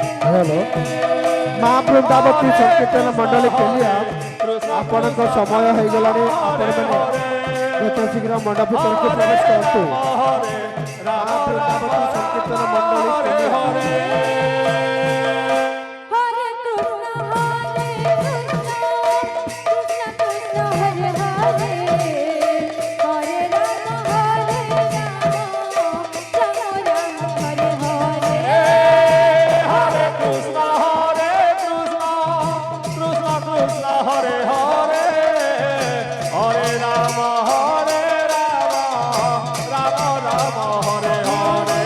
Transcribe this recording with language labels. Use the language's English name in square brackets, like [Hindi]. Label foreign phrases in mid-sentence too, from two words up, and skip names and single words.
[Odia] ହ୍ୟାଲୋ ମା ବୃନ୍ଦାବତୀ ସଂକୀର୍ତ୍ତନ ମଣ୍ଡଳୀ କେଲିଆ ଆପଣଙ୍କ ସମୟ ହେଇଗଲାଣି ଆପଣମାନେ ଯତ ଶୀଘ୍ର ମଣ୍ଡପ ଭିତରକୁ ପ୍ରବେଶ କରନ୍ତୁ ମା ବୃନ୍ଦାବତୀ ସଂକୀର୍ତ୍ତନ ମଣ୍ଡଳୀ କେଲିଆ [Sanskrit] हरे कृष्ण कृष्ण हरे हरे हरे राम राम राम हरे हरे हरे कृष्ण कृष्ण कृष्ण हरे हरे हरे राम राम राम हरे हरे